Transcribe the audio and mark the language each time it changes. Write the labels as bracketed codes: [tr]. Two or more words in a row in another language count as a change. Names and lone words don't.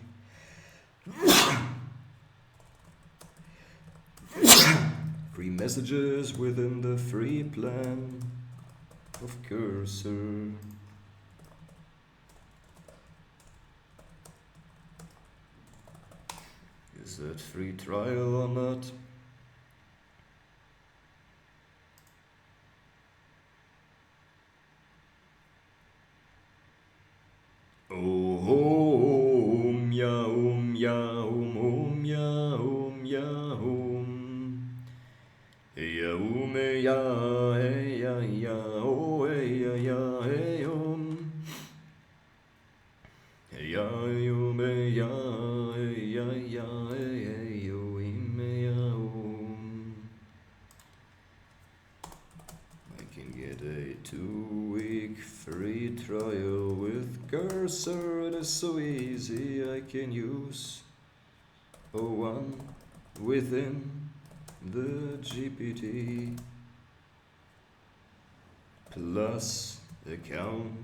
[en] 3 messages within the free plan of Cursor. Is that free trial or not? Om ya om ya om ya om ya om ya om ya hey ya ya oh hey ya ya hey om ya om ya hey ya ya hey hey om ya om. I can get a 2-week free trial with Cursor. It is so easy. I can use O1 within the GPT plus account.